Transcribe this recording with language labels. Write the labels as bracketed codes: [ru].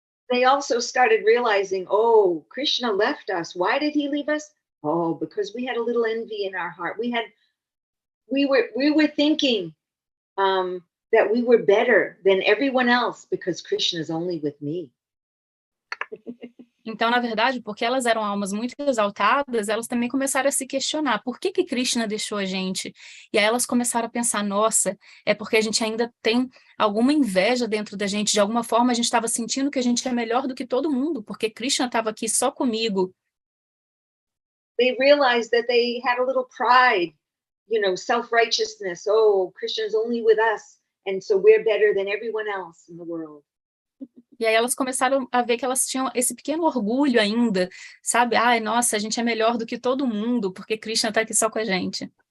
[en] They also started realizing, oh, Krishna left us. Why did he leave us? Oh, because we had a little envy in our heart. We were thinking that we were better than everyone else because Krishna is only with me. [pt] Então, na verdade, porque elas eram almas muito exaltadas, elas também começaram a se questionar, por que Krishna deixou a gente? E aí elas começaram a pensar, nossa, é porque a gente ainda tem alguma inveja dentro da gente, de alguma forma a gente estava sentindo que a gente é melhor do que todo mundo, porque Krishna estava aqui só comigo. [en] They realized that they had a little pride, self-righteousness. Oh, Krishna's only with us, and so we're better than everyone else in the world. [pt] E aí elas começaram a ver que elas tinham esse pequeno orgulho ainda, sabe? Ai, nossa, a gente é melhor do que todo mundo, porque Krishna está aqui só com a gente.